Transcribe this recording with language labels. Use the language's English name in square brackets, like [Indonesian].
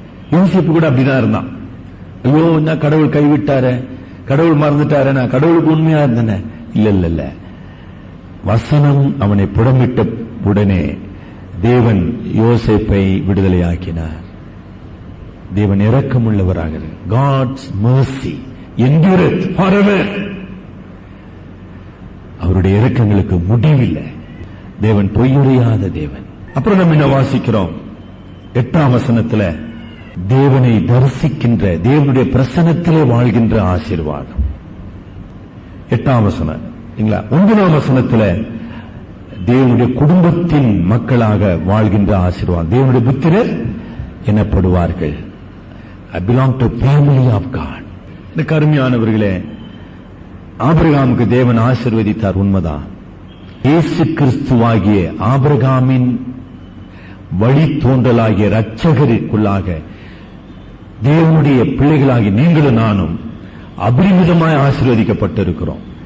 [Tamil] யோசிப்பு கூட அப்படிதான் இருந்தான். ஐயோ, நான் கடவுள் கைவிட்டாரு, கடவுள் மறந்துட்டாரு, நான் கடவுளுக்கு உண்மையா இருந்தேன். இல்ல, வசனம் அவனை புடமிட்ட உடனே தேவன் யோசேப்பை விடுதலையாக்கினார். தேவன் இரக்கமுள்ளவராக, [English] God's mercy endureth forever. [Tamil] அவருடைய இரக்கங்களுக்கு முடிவில்லை. தேவன் பொய்யுரையாத தேவன். அப்புறம் நம்ம என்ன வாசிக்கிறோம்? 8ஆம் வசனத்துல தேவனை தரிசிக்கின்ற, தேவனுடைய பிரசன்னத்திலே வாழ்கின்ற ஆசீர்வாதம். 8ஆம் வசனம். 9ஆம் வசனத்துல தேவனுடைய குடும்பத்தின் மக்களாக வாழ்கின்ற ஆசீர்வாதம். தேவனுடைய புத்திரர் எனப்படுவார்கள். [English] I belong to family of God. [Tamil] எனக்கு அருமையானவர்களே, ஆபிரகாமுக்கு தேவன் ஆசீர்வதித்தார், உண்மைதான். இயேசு கிறிஸ்துவாகிய ஆபிரகாமின் வழித்தோன்றலாகிய இரட்சகருக்குள்ளாக தேவனுடைய பிள்ளைகளாகி நீங்களும் நானும் அபரிமிதமாய் ஆசீர்வதிக்கப்பட்டிருக்கிறோம்.